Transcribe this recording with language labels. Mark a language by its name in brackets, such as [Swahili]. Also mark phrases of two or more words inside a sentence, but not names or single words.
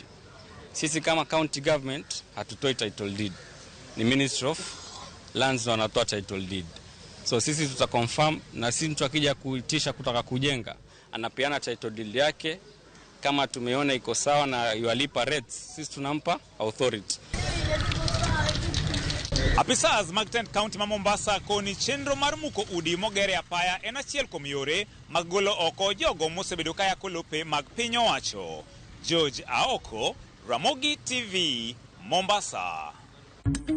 [Swahili] Sisi kama county government hatutoi [English] title deed. [Swahili] Ni Ministry of Lands wanatoa [English] title deed. [Swahili] So sisi tutaconfirm, na sisi mtu akija kuitisha kutaka kujenga anapeana [English] title deed [Swahili] yake. Kama tumeona iko sawa na yualipa rates, sisi tunampa authority. [Luo (Kenya and Tanzania)] Apisas mag tend county ma Mombasa koni chenro mar muko udi mogere apaya en achiel kuom yore mag golo oko jogo mosebedo kaya kolope mag piny owacho. George Aoko, Ramogi TV, Mombasa.